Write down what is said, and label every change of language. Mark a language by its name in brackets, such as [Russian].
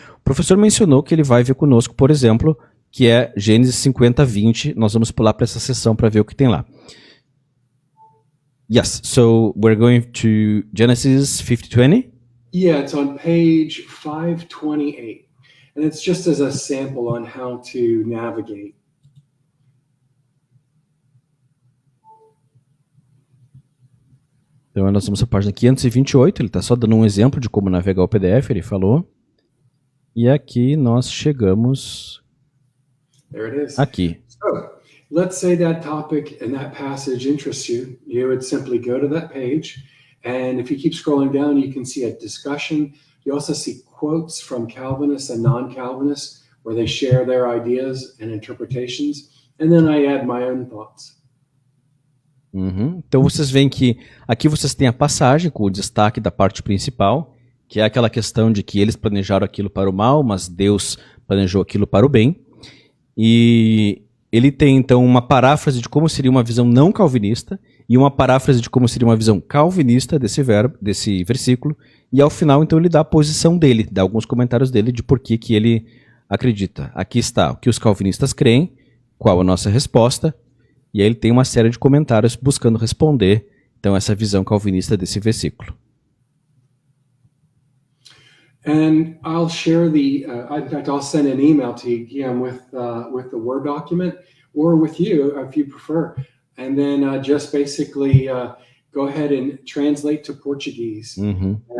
[Portuguese] O professor mencionou que ele vai ver conosco, por exemplo, que é Gênesis 50:20. Nós vamos pular para essa seção para ver o que tem lá. [English] Yes, so we're going to Genesis 50:20. Yeah, it's on page 528. And it's just as a sample on how to navigate. [Portuguese] Então nós vamos à página 528, ele está só dando um exemplo de como navegar o PDF, ele falou. E aqui nós chegamos aqui. [English] So, let's say that topic and that passage interests you. You would simply go to that page, and if you keep scrolling down, you can see a discussion. You also see quotes from Calvinists and non-Calvinists where they share their ideas and interpretations, and then I add my own thoughts. [Portuguese] Então vocês veem que aqui vocês têm a passagem com o destaque da parte principal, que é aquela questão de que eles planejaram aquilo para o mal, mas Deus planejou aquilo para o bem. E ele tem então uma paráfrase de como seria uma visão não calvinista e uma paráfrase de como seria uma visão calvinista desse versículo. E ao final então ele dá a posição dele, dá alguns comentários dele de por que ele acredita. Aqui está o que os calvinistas creem, qual a nossa resposta. E aí ele tem uma série de comentários buscando responder, então, essa visão calvinista desse versículo. [English] And I'll share in fact, I'll send an email to you, Guillaume, with the Word document, or with you, if you prefer. And then just basically go ahead and translate to Portuguese. Mm-hmm.